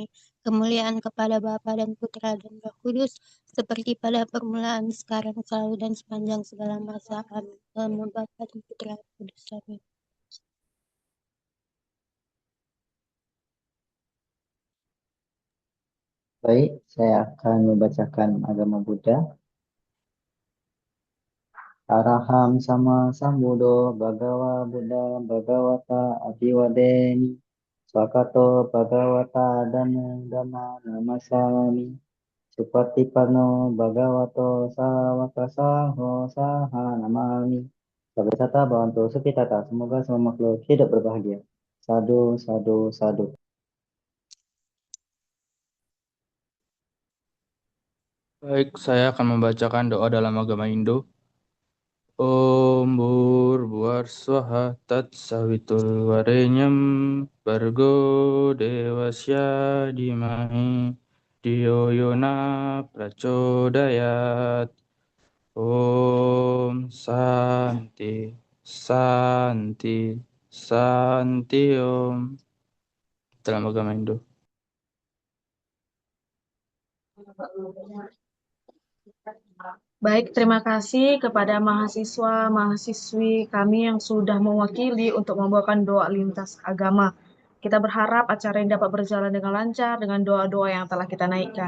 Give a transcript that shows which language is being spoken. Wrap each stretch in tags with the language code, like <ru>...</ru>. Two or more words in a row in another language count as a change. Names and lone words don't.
<id>Kemuliaan kepada Bapa dan Putra dan Roh Kudus, seperti pada permulaan, sekarang, selalu, dan sepanjang segala masa. Amin. Nama Bapa dan Putra dan Kudus. Amin. Baik, saya akan membacakan agama Buddha.</id> <pi>Araham sama sambuddho bhagava buddha bhagavata abiwadeni swakato bhagavata dhamma namasami supatipanno bhagavato sawaka saho saha namami. Sabda Bhavanto Sukitata.</pi> <id>Semoga semua makhluk hidup berbahagia.</id> <pi>Sadu, sadu, sadu.</pi> <id>Baik, saya akan membacakan doa dalam agama Hindu.</id> <sa>Om Bhurvaswaha Tatsavitul Varenyam Bargo Devasya Dhimahi Dhiyo Yona Prachodayat. Om Santi Santi Santi Om.</sa> <id>Dalam agama Hindu. Baik, terima kasih kepada mahasiswa-mahasiswi kami yang sudah mewakili untuk membawakan doa lintas agama. Kita berharap acara ini dapat berjalan dengan lancar dengan doa-doa yang telah kita naikkan.</id>